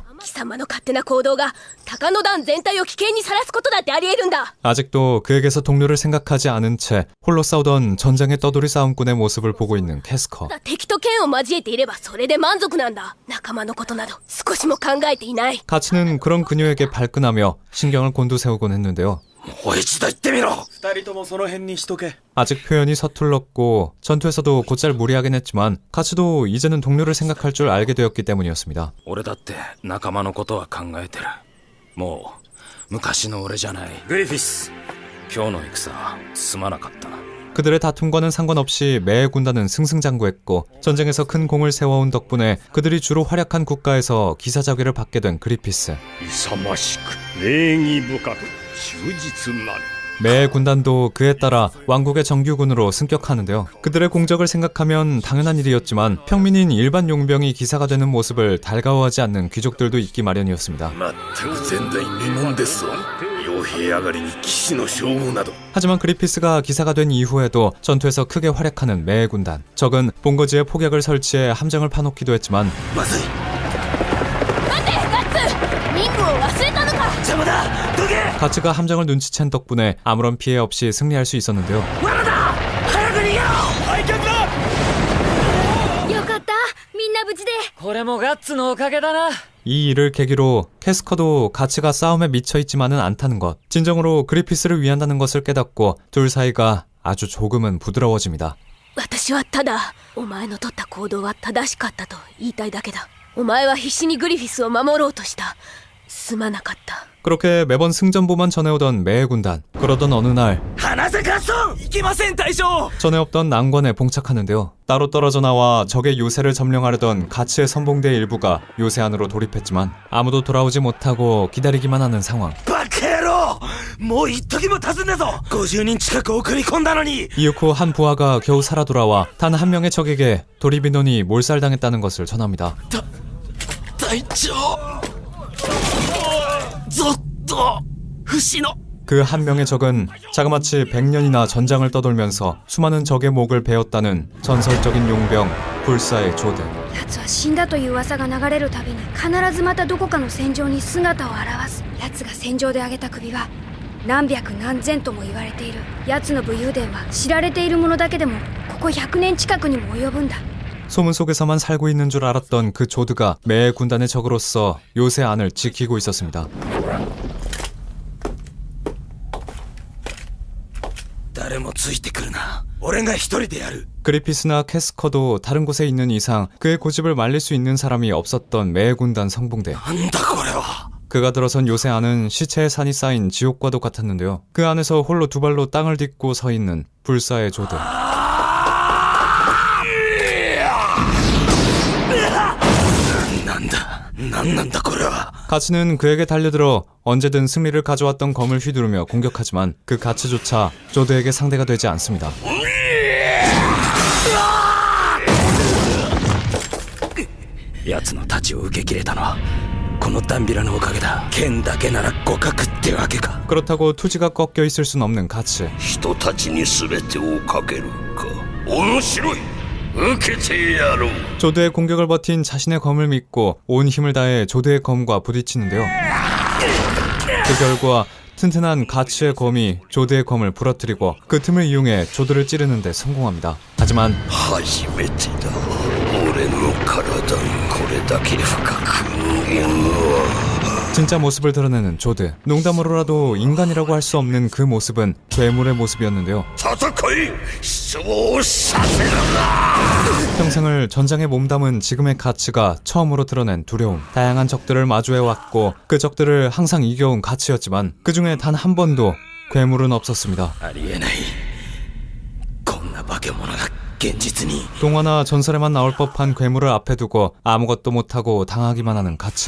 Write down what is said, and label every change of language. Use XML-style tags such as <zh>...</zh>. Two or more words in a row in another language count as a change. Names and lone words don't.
<ja>貴様の勝手な行動が鷹野団全体を危険にさらすことだってあり得るんだ。</ja> <ko>아직도 그에게서 동료를 생각하지 않은 채 홀로 싸우던 전장의 떠돌이 싸움꾼의 모습을 보고 있는 캐스커.</ko> <ja>敵と剣を交えていればそれで満足なんだ。仲間のことなど少しも考えていない。</ja> <ko>가츠는 그런 그녀에게 발끈하며 신경을 곤두세우곤 했는데요.</ko> <ja>もう一度言ってみろ。二人ともその辺にしとけ。</ja> <ko>아직 표현이 서툴렀고 전투에서도 곧잘 무리하긴 했지만 가츠도 이제는 동료를 생각할 줄 알게 되었기 때문이었습니다.</ko> <ja>俺だって仲間のことは考えてる。もう昔の俺じゃない。グリフィス、今日の戦すまなかったな。</ja> <ko>그들의 다툼과는 상관없이 매의 군단은 승승장구했고 전쟁에서 큰 공을 세워온 덕분에 그들이 주로 활약한 국가에서 기사자귀를 받게 된 그리피스.</ko> <ja>勇ましく礼儀深く忠実なる</ja> <ko>매의 군단도 그에 따라 왕국의 정규군으로 승격하는데요. 그들의 공적을 생각하면 당연한 일이었지만 평민인 일반 용병이 기사가 되는 모습을 달가워하지 않는 귀족들도 있기 마련이었습니다.</ko> <ja>全く前代未聞ですわ。傭兵上がりに騎士の称号など。</ja> <ko>하지만 그리피스가 기사가 된 이후에도 전투에서 크게 활약하는 매의 군단. 적은 본거지에 폭약을 설치해 함정을 파놓기도 했지만</ko> <ja>まずい。待てガッツ、任務を忘れたのか。邪魔だ。どけ。</ja> <ko>가츠가 함정을 눈치챈 덕분에 아무런 피해 없이 승리할 수 있었는데요.</ko> <ja>罠だ。早く逃げろ。退却だ。よかった、みんな無事で。これもガッツのおかげだな。</ja> <ko>이 일을 계기로 캐스커도 가츠가 싸움에 미쳐있지만은 않다는 것, 진정으로 그리피스를 위한다는 것을 깨닫고 둘 사이가 아주 조금은 부드러워집니다.</ko> <ja>私はただお前の取った行動は正しかったと言いたいだけだ。お前は必死にグリフィスを守ろうとした。すまなかった。</ja> <ko>그렇게 매번 승전보만 전해오던 매의 군단. 그러던 어느 날</ko> <ja>離せカソン。いけません大将。</ja> <ko>전에 없던 난관에 봉착하는데요. 따로 떨어져 나와 적의 요새를 점령하려던 가츠의 선봉대 일부가 요새 안으로 돌입했지만 아무도 돌아오지 못하고 기다리기만 하는 상황.</ko> <ja>バカ野郎。もう一時も経つんだぞ。50人近く送り込んだのに。</ja> <ko>이후 한 부하가 겨우 살아 돌아와 단 한 명의 적에게 도리비논이 몰살당했다는 것을 전합니다.</ko> <ja>隊長。ゾッと節の。</ja> <ko>그 한 명의 적은 자그마치 100년이나 전장을 떠돌면서 수많은 적의 목을 베었다는 전설적인 용병 불사의 조드.</ko> <ja>奴は死んだという噂が流れるたびに必ずまたどこかの戦場に姿を現す。奴が戦場で上げた首は何百何千とも言われている。奴の武勇伝は知られているものだけでもここ100年近くにも及ぶんだ。</ja> <ko>소문 속에서만 살고 있는 줄 알았던 그 조드가 매의 군단의 적으로서 요새 안을 지키고 있었습니다.</ko> <ja>誰もついてくるな。俺が一人でやる。</ja> <ko>그리피스나 캐스커도 다른 곳에 있는 이상 그의 고집을 말릴 수 있는 사람이 없었던 매의 군단 성봉대.</ko> <ja>なんだこれは。</ja> <ko>그가 들어선 요새 안은 시체의 산이 쌓인 지옥과도 같았는데요. 그 안에서 홀로 두 발로 땅을 딛고 서 있는 불사의 조드.</ko> <ja>なんなんだこれは。</ja> <ko>가츠는 그에게 달려들어 언제든 승리를 가져왔던 검을 휘두르며 공격하지만 그 가츠조차 조드에게 상대가 되지 않습니다.</ko> <ja>奴の太刀を受け切れたのはこのダンビラのおかげだ。剣だけなら互角ってわけか。</ja> <ko>그렇다고 투지가 꺾여 있을 순 없는 가츠.</ko> <ja>人たちに全てをかけるか。面白い。受けてやろう。</ja> <ko>조드의 공격을 버틴 자신의 검을 믿고 온 힘을 다해 조드의 검과 부딪히는데요. 그 결과 튼튼한 가츠의 검이 조드의 검을 부러뜨리고 그 틈을 이용해 조드를 찌르는 데 성공합니다. 하지만</ko> <ja>初めてだ。俺の体にこれだけ深く無限は</ja> <ko>진짜 모습을 드러내는 조드. 농담으로라도 인간이라고 할 수 없는 그 모습은 괴물의 모습이었는데요.</ko> <ja>戦い失望させるな</ja> <ko>평생을 전장에 몸담은 지금의 가츠가 처음으로 드러낸 두려움. 다양한 적들을 마주해왔고 그 적들을 항상 이겨온 가츠였지만 그 중에 단 한 번도 괴물은 없었습니다.</ko> <ja>ありえないこんな化け物が現実に</ja> <ko>동화나 전설에만 나올 법한 괴물을 앞에 두고 아무것도 못하고 당하기만 하는 가츠.</ko>